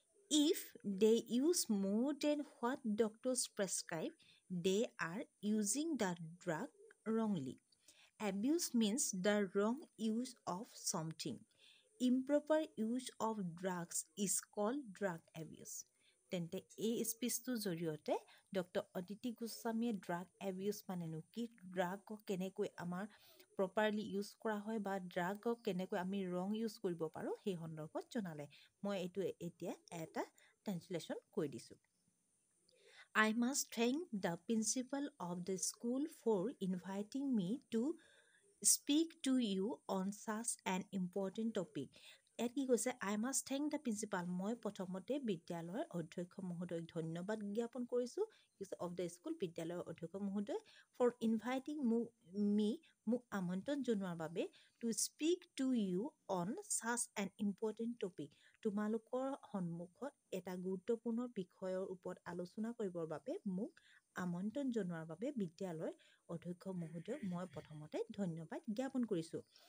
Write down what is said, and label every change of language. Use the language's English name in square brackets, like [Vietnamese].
[English] If they use more than what doctors prescribe, they are using the drug wrongly. Abuse means the wrong use of something. Improper use of drugs is called drug abuse. [Assamese] তেন্তে এই স্পীচটোৰ জৰিয়তে doctor Aditi গোস্বামীয়ে drug abuse মানেনো কি, ড্ৰাগক কেনেকৈ আমাৰ properly use কৰা হয় বা ড্ৰাগক কেনেকৈ আমি ৰং ইউজ কৰিব পাৰোঁ সেই সন্দৰ্ভত জনালে। মই এইটো এতিয়া এটা ট্ৰেঞ্চলেশ্যন কৰি দিছোঁ। [English] I must thank the principal of the school for inviting me to speak to you on such an important topic. [Assamese] ইয়াত কি কৈছে, [English] I must thank the principal, [Assamese] মই প্ৰথমতে বিদ্যালয়ৰ অধ্যক্ষ মহোদয়ক ধন্যবাদ জ্ঞাপন কৰিছোঁ [English] of the school, [Assamese] বিদ্যালয়ৰ অধ্যক্ষ মহোদয়, [English] for inviting [Assamese] মোক আমন্ত্ৰণ জনোৱাৰ বাবে [English] to speak to you on such an important topic, [Assamese] তোমালোকৰ সন্মুখত এটা গুৰুত্বপূৰ্ণ বিষয়ৰ ওপৰত আলোচনা কৰিবৰ বাবে মোক আমন্ত্ৰণ জনোৱাৰ বাবে বিদ্যালয়ৰ অধ্যক্ষ মহোদয়ক মই প্ৰথমতে ধন্যবাদ জ্ঞাপন কৰিছোঁ।